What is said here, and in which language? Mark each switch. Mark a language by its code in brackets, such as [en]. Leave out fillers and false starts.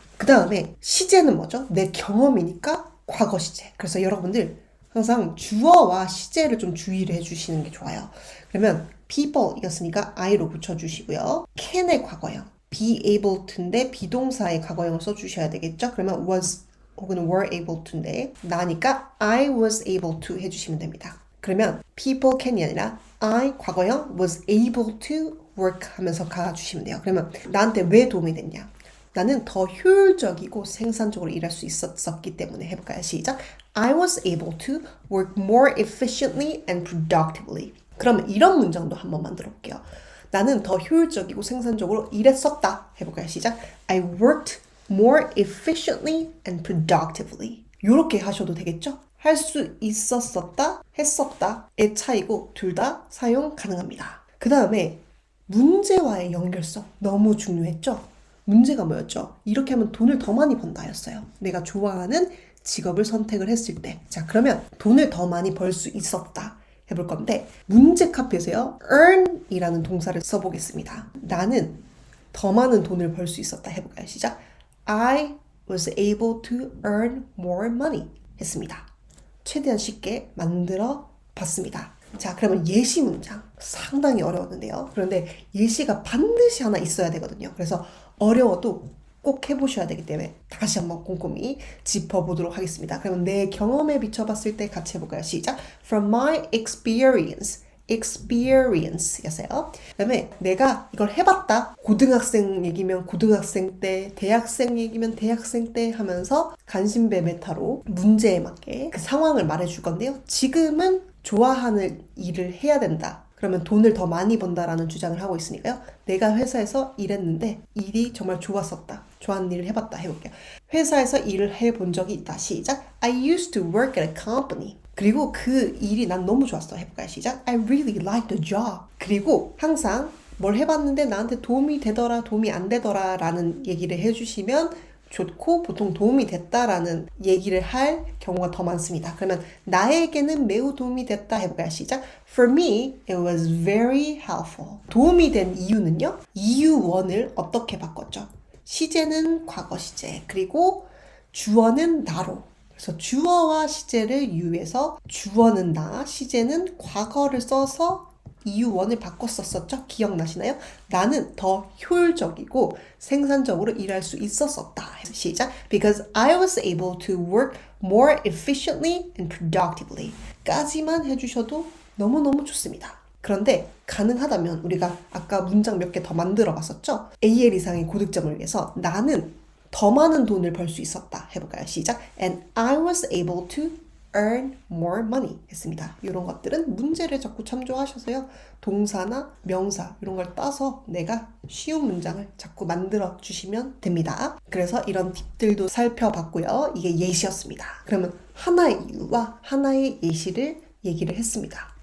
[ko] 그 다음에 시제는 뭐죠? 내 경험이니까 과거 시제. 그래서 여러분들 항상 주어와 시제를 좀 주의를 해주시는 게 좋아요. 그러면 people 이었으니까 I로 붙여주시고요. can의 과거형, [en] be able to [ko] 인데 비동사의 과거형을 써주셔야 되겠죠? 그러면 was 혹은 were able to인데 나니까 [en] I was able to [ko] 해주시면 됩니다. 그러면 people can이 아니라 I 과거형 [en] was able to work [ko] 하면서 가주시면 돼요. 그러면 나한테 왜 도움이 됐냐? 나는 더 효율적이고 생산적으로 일할 수 있었기 때문에 해볼까요? 시작. [en] I was able to work more efficiently and productively. [ko] 그러면 이런 문장도 한번 만들어 볼게요. 나는 더 효율적이고 생산적으로 일했었다. 해볼까요? 시작. [en] I worked more efficiently and productively. [ko] 이렇게 하셔도 되겠죠? 할 수 있었었다, 했었다의 차이고 둘 다 사용 가능합니다. 그 다음에 문제와의 연결성 너무 중요했죠? 문제가 뭐였죠? 이렇게 하면 돈을 더 많이 번다였어요. 내가 좋아하는 직업을 선택을 했을 때. 자, 그러면 돈을 더 많이 벌 수 있었다 해볼 건데 문제 카피에서요, earn이라는 동사를 써보겠습니다. 나는 더 많은 돈을 벌 수 있었다 해볼까요? 시작. [en] I was able to earn more money [ko] 했습니다. 최대한 쉽게 만들어 봤습니다. 자, 그러면 예시 문장 상당히 어려웠는데요. 그런데 예시가 반드시 하나 있어야 되거든요. 그래서 어려워도 꼭 해보셔야 되기 때문에 다시 한번 꼼꼼히 짚어보도록 하겠습니다. 그러면 내 경험에 비춰봤을 때 같이 해볼까요? 시작. [en] From my experience [ko] 였어요. 그 다음에 내가 이걸 해봤다. 고등학생 얘기면 고등학생 때, 대학생 얘기면 대학생 때 하면서 간신배 메타로 문제에 맞게 그 상황을 말해줄 건데요. 지금은 좋아하는 일을 해야 된다. 그러면 돈을 더 많이 번다라는 주장을 하고 있으니까요. 내가 회사에서 일했는데 일이 정말 좋았었다. 좋아하는 일을 해봤다 해볼게요. 회사에서 일을 해본 적이 있다. 시작. [en] I used to work at a company. [ko] 그리고 그 일이 난 너무 좋았어. 해볼까요? 시작. [en] I really liked the job. [ko] 그리고 항상 뭘 해봤는데 나한테 도움이 되더라, 도움이 안 되더라 라는 얘기를 해주시면 좋고 보통 도움이 됐다라는 얘기를 할 경우가 더 많습니다. 그러면 나에게는 매우 도움이 됐다 해볼까요? 시작. [en] For me, it was very helpful. [ko] 도움이 된 이유는요. 이유 원을 어떻게 바꿨죠? 시제는 과거 시제, 그리고 주어는 나로. 그래서 주어와 시제를 이유해서 주어는 나, 시제는 과거를 써서 이유원을 바꿨었죠? 기억나시나요? 나는 더 효율적이고 생산적으로 일할 수 있었었다. 시작. [en] Because I was able to work more efficiently and productively. [ko] 까지만 해주셔도 너무너무 좋습니다. 그런데 가능하다면 우리가 아까 문장 몇 개 더 만들어 봤었죠? AL 이상의 고득점을 위해서 나는 더 많은 돈을 벌 수 있었다. 해볼까요? 시작. [en] And I was able to earn more money [ko] 했습니다. 이런 것들은 문제를 자꾸 참조하셔서요. 동사나 명사 이런 걸 따서 내가 쉬운 문장을 자꾸 만들어 주시면 됩니다. 그래서 이런 팁들도 살펴봤고요. 이게 예시였습니다. 그러면 하나의 이유와 하나의 예시를 얘기를 했습니다.